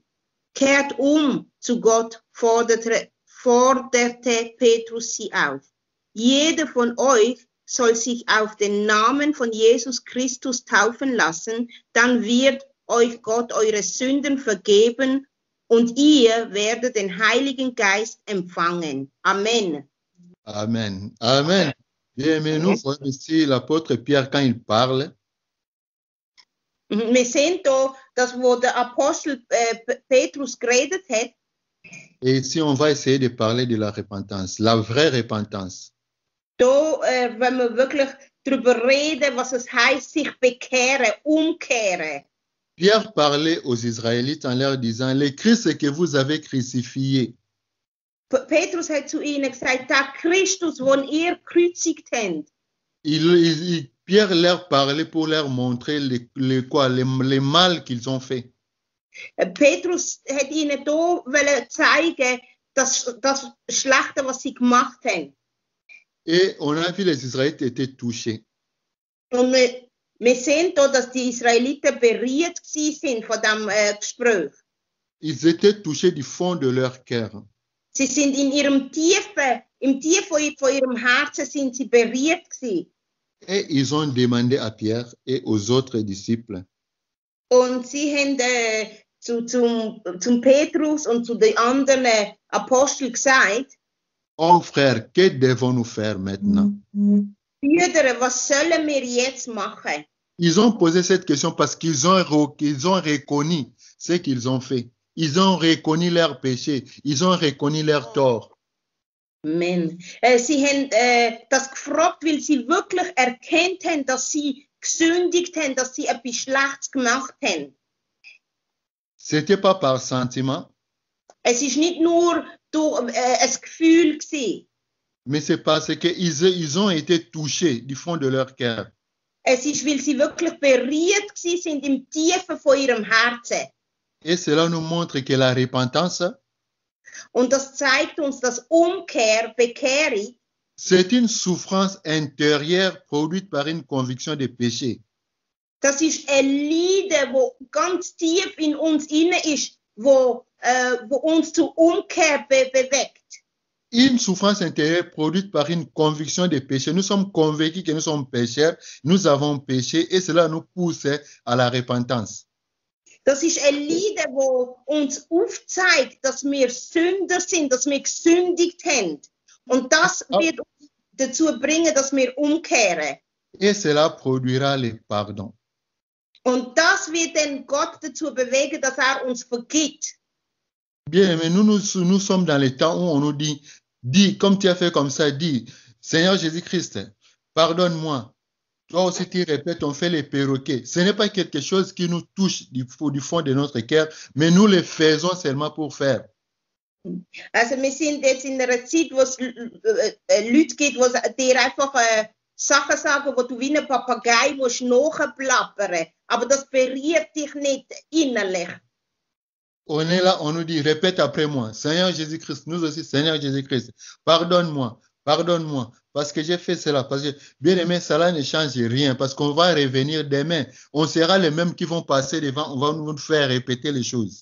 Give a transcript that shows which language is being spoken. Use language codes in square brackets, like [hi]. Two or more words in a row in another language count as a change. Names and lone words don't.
[de] Kehrt zu Gott, forderte Petrus sie auf. Jeder von euch soll sich auf den Namen von Jesus Christus taufen lassen, dann wird euch Gott eure Sünden vergeben und ihr werdet den Heiligen Geist empfangen. Amen. Amen. Amen. [fr] Bien, mais nous voyons ici l'apôtre Pierre quand il parle. [de] Wir sehen da, dass wo der Apostel Petrus geredet hat. [fr] Et ici, on va essayer de parler de la repentance, la vraie repentance. [de] Da, wenn wir wirklich darüber reden, was es heißt, sich bekehren, umkehren. [fr] Pierre parlait aux Israélites en leur disant, le Christ que vous avez crucifié. [de] Petrus hat zu ihnen gesagt, der Christus, den ihr gekreuzigt habt. [fr] Pierre leur parlait pour leur montrer les mal qu'ils ont fait. [de] Petrus hat ihnen da zeigen, das Schlechte, was sie gemacht haben. [fr] Et on a vu les Israélites étaient touchés. [de] Und wir sehen da, dass die Israeliten berührt sind von dem Gespräch. [fr] Ils étaient touchés du fond de leur cœur. [de] Sie sind im Tief von ihrem Herzen sind sie berührt gewesen. [fr] Et ils ont demandé à Pierre et aux autres disciples. [de] Und sie haben zum Petrus und zu den anderen Aposteln gesagt, [fr] Oh frère, que devons-nous faire maintenant? [de] Brüder, was sollen wir jetzt machen? [fr] Ils ont posé cette question parce qu'ils ont reconnu ce qu'ils ont fait. Ils ont reconnu leurs péchés. Ils ont reconnu leurs torts. Amen. [de] Sie haben das gefragt, weil sie wirklich erkannt haben, dass sie gesündigt haben, dass sie etwas Schlechtes gemacht haben. [fr] C'était pas par sentiment. [de] Es ist nicht nur durch ein Gefühl gewesen. [fr] Mais c'est parce qu'ils ont été touchés du fond de leur cœur. [de] Es ist, weil sie wirklich berührt gewesen sind im Tiefen von ihrem Herzen. [fr] Et cela nous montre que la repentance, [de] und das zeigt uns, dass Umkehr, Bekehrung, [fr] c'est une souffrance intérieure produite par une conviction de péché. [de] Das ist ein Leiden, wo ganz tief in uns inne ist, wo uns zur Umkehr bewegt. [fr] Une souffrance intérieure produite par une conviction des péchés. Nous sommes convaincus que nous sommes pécheurs, nous avons péché et cela nous pousse à la repentance. [de] Das ist ein Leiden, wo uns aufzeigt, dass wir Sünder sind, dass wir gesündigt haben. Und das wird uns dazu bringen, dass wir umkehren. Et cela produira le pardon. Und das wird dann Gott dazu bewegen, dass uns vergibt. [fr] Bien, mais nous sommes dans les temps où on nous dit, dis, comme tu as fait comme ça, dis, Seigneur Jésus-Christ, pardonne-moi. Toi aussi, tu répètes, on fait les perroquets. Ce n'est pas quelque chose qui nous touche du fond de notre cœur, mais nous le faisons seulement pour faire. [de] Also wir sind jetzt in einer Zeit, wo es Leute gibt, die dir einfach Sachen sagen, wo du wie ein Papagei musst nachplappern. Aber das berührt dich nicht innerlich. [fr] On est là, on nous dit, répète après moi, Seigneur Jésus-Christ, nous aussi, Seigneur Jésus-Christ, pardonne-moi, pardonne-moi, parce que j'ai fait cela, parce que, bien aimé, cela ne change rien, parce qu'on va revenir demain, on sera les mêmes qui vont passer devant, on va nous faire répéter les choses.